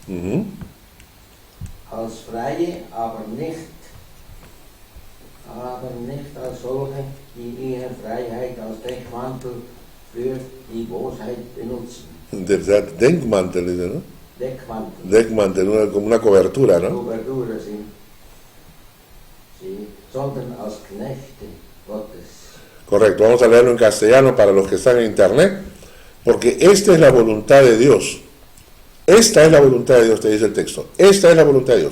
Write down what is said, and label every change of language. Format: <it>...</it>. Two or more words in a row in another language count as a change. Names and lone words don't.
<de>Als Freie, aber nicht als solche, die ihre Freiheit als Deckmantel für die Bosheit benutzen.</de> <es>Denkmantel, ¿no?</es> <de>Deckmantel. Deckmantel,</de> <es>como una cobertura, ¿no? Cobertura, sí. Sí,</es> <de>sondern als Knechte Gottes.</de> <es>Correcto, vamos a leerlo en castellano para los que están en internet, porque esta es la voluntad de Dios. Esta es la voluntad de Dios, te dice el texto. Esta es la voluntad de Dios.</es>